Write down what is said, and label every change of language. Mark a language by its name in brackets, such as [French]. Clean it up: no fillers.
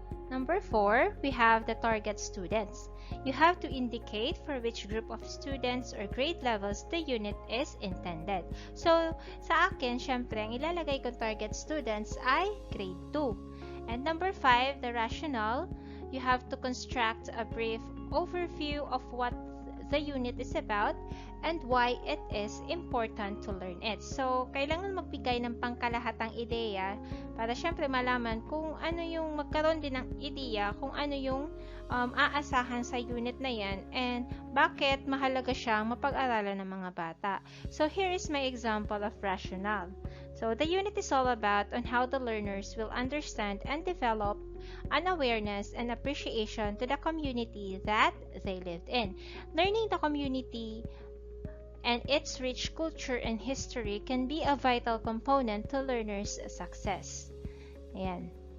[English] Number 4, we have the target students. You have to indicate for which group of students or grade levels the unit is intended. [Filipino] So, sa akin, syempre, ang ilalagay kong [English] target students [Filipino] ay grade 2. [English] And number 5, the rationale. You have to construct a brief overview of what the unit is about and why it is important to learn it. [Filipino] So, kailangan magbigay ng pangkalahatang ideya para syempre malaman kung ano yung magkaroon din ng ideya kung ano yung aasahan sa unit na yan [English] and [Filipino] bakit mahalaga siyang mapag-aralan ng mga bata. [English] So, here is my example of rationale. So, the unit is all about on how the learners will understand and develop an awareness and appreciation to the community that they lived in. Learning the community and its rich culture and history can be a vital component to learners' success. [Filipino] Ayan.